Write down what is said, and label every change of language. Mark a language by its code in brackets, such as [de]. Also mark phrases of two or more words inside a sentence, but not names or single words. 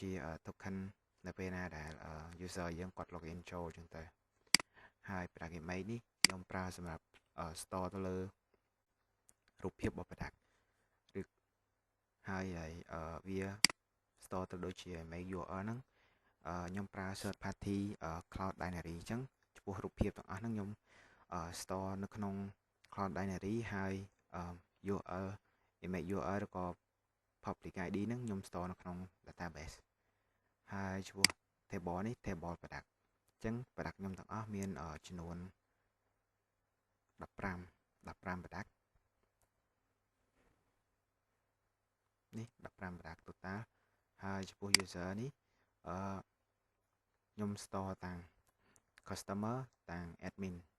[km] token នៅពេលណាដែល user យើងគាត់ login ចូលអញ្ចឹងទៅហើយ [en] product image [km] នេះខ្ញុំប្រើសម្រាប់ store ទៅលើរូបភាពរបស់ product ឬហើយវា store ទៅដូចជា [en] image URL [km] ហ្នឹងខ្ញុំប្រើ [en] third party cloud binary [km] អញ្ចឹង ចំពោះរូបភាពទាំងអស់ហ្នឹងខ្ញុំ store នៅក្នុង [en] cloud binary [km] ហើយ [en] URL image URL [km] ឬក៏ [en] public ID [km] ហ្នឹងខ្ញុំ store នៅក្នុង database ហើយចំពោះ table នេះ [en] table product [km] អញ្ចឹង product ខ្ញុំទាំងអស់មានចំនួន 15 product នេះ15 [en] product total [km] ហើយចំពោះ user នេះខ្ញុំ store តាំង customer តាំង admin